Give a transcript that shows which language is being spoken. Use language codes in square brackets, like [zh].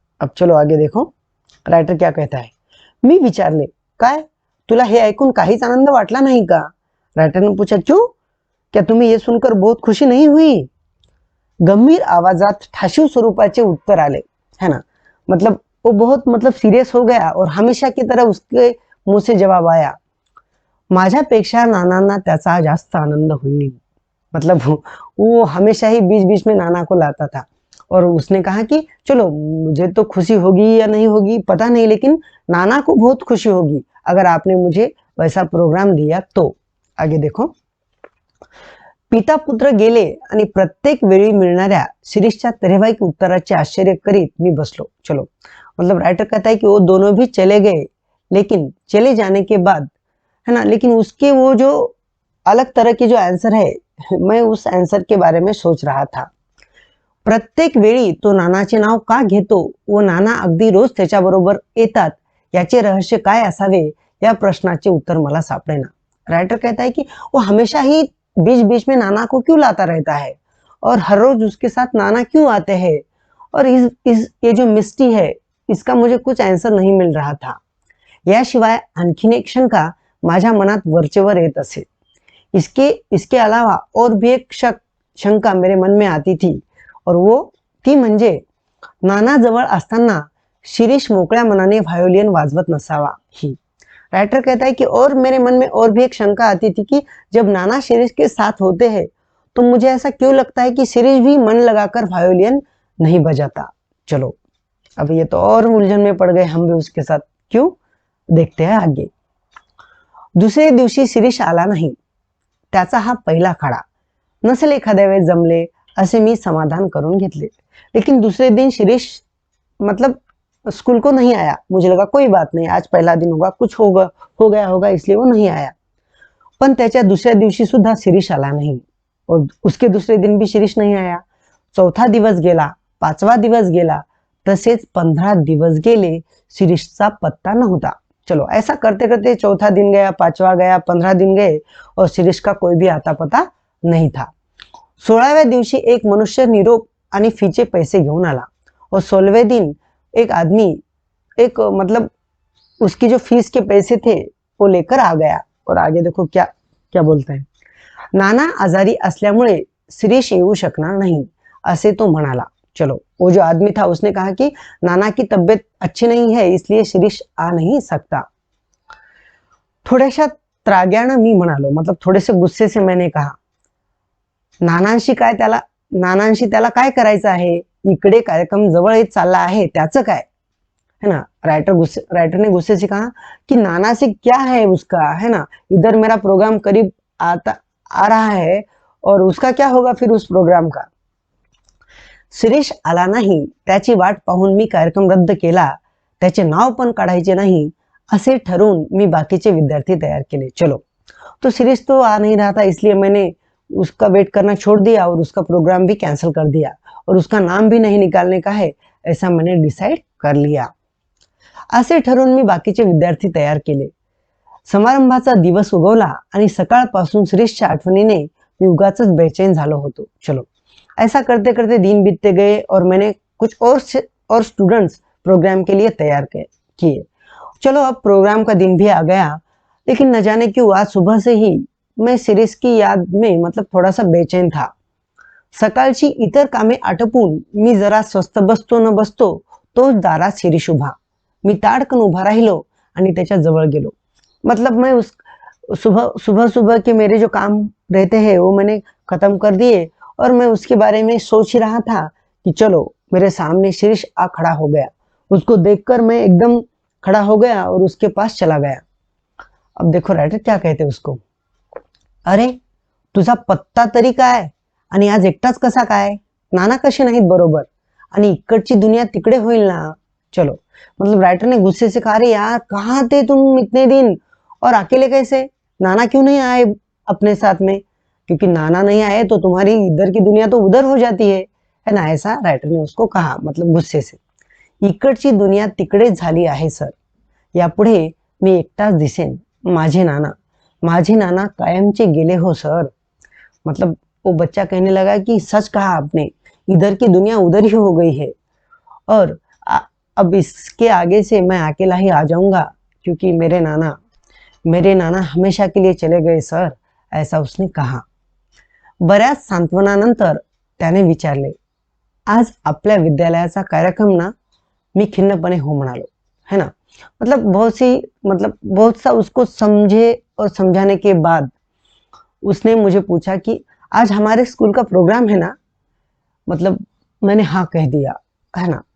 [hi] अब चलो आगे देखो, राइटर क्या कहता है। [mr] मी विचारले, काय तुला हे ऐकून काहीच आनंद वाटला नाही का? [hi] राइटर ने पूछा, क्यों, क्या तुम्हें ये सुनकर बहुत खुशी नहीं हुई? [mr] गंभीर आवाजात ठाशीव स्वरूपाचे उत्तर आले, [hi] है ना, मतलब वो बहुत सीरियस हो गया और हमेशा की तरह उसके मुंह से जवाब आया, [mr] माझ्यापेक्षा नानांना त्याचा जास्त आनंद होईल। [hi] मतलब वो हमेशा ही बीच बीच में नाना को लाता था, और उसने कहा कि चलो मुझे तो खुशी होगी या नहीं होगी पता नहीं, लेकिन नाना को बहुत खुशी होगी अगर आपने मुझे वैसा प्रोग्राम दिया तो। आगे देखो, [mr] पिता पुत्र गेले आणि प्रत्येक वेळी मिळणाऱ्या शिरीषच्या तऱ्हेवाईक उत्तराचे आश्चर्य करीत मी बसलो। [hi] चलो, मतलब राइटर कहता है कि वो दोनों भी चले गए, लेकिन चले जाने के बाद, है ना, लेकिन उसके वो जो अलग तरह के जो आंसर है, मैं उस आंसर के बारे में सोच रहा था। [mr] प्रत्येक वेळी तो नानाचे नाव का घेतो व नाना अगदी रोज त्याच्याबरोबर येतात, याचे रहस्य काय असावे, या प्रश्नाचे उत्तर मला सापडेना। [hi] राइटर कहता है कि वो हमेशा ही बीच बीच में नाना को क्यों लाता रहता है और हर रोज उसके साथ नाना क्यों आते हैं, और इस ये जो मिस्टी है इसका मुझे कुछ आन्सर नहीं मिल रहा था. [mr] याशिवाय आणखीन एक शंका माझ्या मनात वरचेवर येत असे. [hi] इसके इसके अलावा और भी एक शंका मेरे मन में आती थी, और वो [mr] ती म्हणजे नाना जवळ असताना शिरीष मोकळ्या मनाने व्हायोलिन वाजवत नसावा ही. [hi] राइटर कहता है कि और मेरे मन में और भी एक शंका आती थी कि जब नाना शिरीष के साथ होते हैं तो मुझे ऐसा क्यों लगता है कि शिरीष भी मन लगाकर वायोलिन नहीं बजाता. चलो अब ये तो और उलझन में पड़ गए हम भी उसके साथ. क्यों, देखते हैं आगे. [mr] दुसरे दिवशी शिरीष आला नाही. त्याचा हा पहिला खडा. नसेल एखाद्या वेळेस जमले असे मी समाधान करून घेतले. [hi] लेकिन दूसरे दिन शिरीष मतलब स्कूल को नहीं आया. मुझे लगा कोई बात नहीं, आज पहला दिन होगा, कुछ हो गया होगा इसलिए वो नहीं आया. [mr] पण त्याच्या दुसऱ्या दिवशी सुद्धा शिरीष आला नाही, [hi] और उसके दूसरे दिन भी शिरीष नहीं आया. [mr] चौथा दिवस गेला, पाचवा दिवस गेला, तसेच 15 दिवस गेले, शिरीषचा पत्ता नव्हता. [hi] चलो ऐसा करते करते चौथा दिन गया, पांचवा गया, 15 दिन गए और शिरीष का कोई भी आता पता नहीं था. [mr] 16व्या दिवशी एक मनुष्य निरोप आणि फीचे पैसे घेऊन आला, [hi] और 16वें दिन एक आदमी एक मतलब उसकी जो फीस के पैसे थे वो लेकर आ गया. और आगे देखो क्या क्या बोलते हैं. [mr] नाना आजारी असल्यामुळे शिरीष येऊ शकणार नाही असे तो म्हणाला. [hi] चलो वो जो आदमी था उसने कहा कि नाना की तबीयत अच्छी नहीं है इसलिए शिरीष आ नहीं सकता. [mr] थोड्याशा त्राग्यानं मी म्हणालो, [hi] मतलब थोड़े से गुस्से से मैंने कहा, [mr] नानांशी त्याला काय करायचं आहे, इकडे कार्यक्रम जवळ येत चालला आहे, त्याचं काय है ना. [hi] राइटर ने गुस्से से कहा कि नाना से क्या है उसका, है ना. इधर मेरा प्रोग्राम करीब आ रहा है और उसका क्या होगा फिर उस प्रोग्राम का. [mr] शिरीष आला नाही, त्याची वाट पाहून मी कार्यक्रम रद्द केला. त्याचे नाव पण काढायचे नाही असे ठरवून मी बाकीचे विद्यार्थी तैयार केले. [hi] चलो तो शिरीष तो आ नहीं रहा था इसलिए मैंने उसका वेट करना छोड़ दिया और उसका प्रोग्राम भी कैंसिल कर दिया, और उसका नाम भी नहीं निकालने का है ऐसा मैंने डिसाइड कर लिया. [mr] असे ठरवून मी बाकीचे विद्यार्थी तयार केले. समारंभाचा दिवस उगवला आणि सकाळपासून शिरीषच्या आठवणीने मी उगाचच बेचैन झालो होतो. [hi] चलो ऐसा करते करते दिन बीतते गए और मैंने कुछ और स्टूडेंट्स प्रोग्राम के लिए तैयार किए. चलो अब प्रोग्राम का दिन भी आ गया, लेकिन न जाने क्यों आज सुबह से ही मैं शिरीष की याद में मतलब थोड़ा सा बेचैन था. [mr] सकाळची इतर कामे आटपून मी जरा स्वस्थ बसतो न बसतो तोच दारात शिरीष उभा. मी ताडकन उभा राहिलो आणि त्याच्या जवळ गेलो. [hi] मतलब मैं उस सुबह के मेरे जो काम रहते हैं वो मैंने खत्म कर दिए, और मैं उसके बारे में सोच ही रहा था कि चलो मेरे सामने शिरीष आ खड़ा हो गया. उसको देखकर मैं एकदम खड़ा हो गया और उसके पास चला गया. अब देखो राइटर क्या कहते उसको, [mr] अरे तुझा पत्ता तरी काय, आणि आज एकटाच कसा काय, नाना कसे नाहीत बरोबर, आणि इकडची दुनिया तिकडे होईल ना. [hi] चलो मतलब राइटर ने गुस्से से कहा, अरे यार कहाँ थे तुम इतने दिन, और अकेले कैसे, नाना क्यों नहीं आए अपने साथ में, क्योंकि नाना नहीं आए तो तुम्हारी इधर की दुनिया तो उधर हो जाती है ना. ऐसा राइटर ने उसको कहा, मतलब गुस्से से. [mr] इकडची दुनिया तिकडे झाली आहे सर, यापुढे मी एकटाच दिसेन. माझे नाना कायमचे गेले हो सर. [hi] मतलब वो बच्चा कहने लगा कि सच कहा आपने, इधर की दुनिया उधर ही हो गई है, और अब इसके आगे से मैं अकेला ही आ जाऊंगा, क्योंकि मेरे नाना हमेशा के लिए चले गए सर, ऐसा उसने कहा. [mr] बऱ्याच सांत्वनानंतर त्याने विचारले, आज आपल्या विद्यालयाचा कार्यक्रम ना. मी खिन्नपणे हो म्हणालो, है ना. [hi] मतलब बहुत सा उसको समझे और समझाने के बाद उसने मुझे पूछा कि आज हमारे स्कूल का प्रोग्राम है ना. मतलब मैंने हाँ कह दिया, है ना.